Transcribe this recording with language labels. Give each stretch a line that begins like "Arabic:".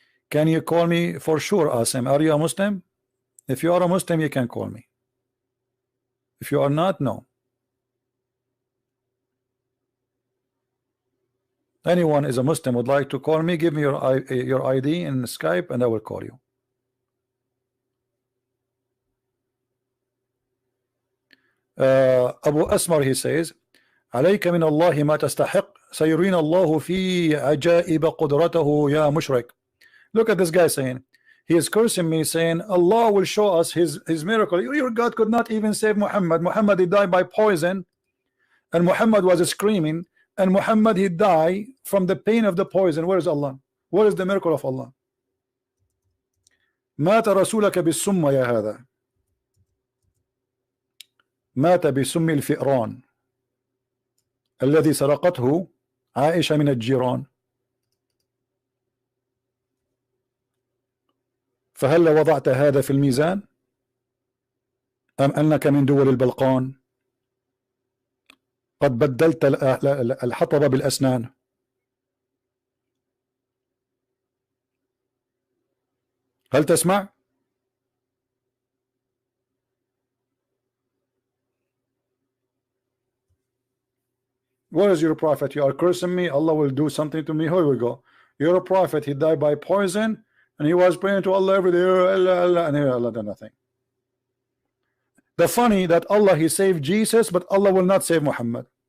English: Can you call me? For sure, Asim. Are you a Muslim? If you are a Muslim, you can call me. If you are not, no. Anyone is a Muslim would like to call me, give me your ID in Skype and I will call you.
Arabic: Abu Asmar, he says, عليك من الله ما تستحق سيرين الله في عجائب قدرته يا مشرك.
English: Look at this guy saying, he is cursing me, saying Allah will show us his miracle. Your God could not even save Muhammad. Muhammad, he died by poison, and Muhammad was screaming, and Muhammad, he died from the pain of the poison. Where is Allah? Where is the miracle of Allah?
Arabic: مات رسولك بالسم يا هذا. مات بسم الفئران الذي سرقته عائشة من الجيران. فهل وضعت هذا في الميزان أم أنك من دول البلقان قد بدلت الحطب بالأسنان؟ هل تسمع؟ Where is your prophet?
English: You are cursing me. Allah will do something to me. Here we go. You're a prophet. He died by poison and he was praying to Allah every day. Allah, and Allah did nothing. The funny that Allah, he saved Jesus, but Allah will not save Muhammad.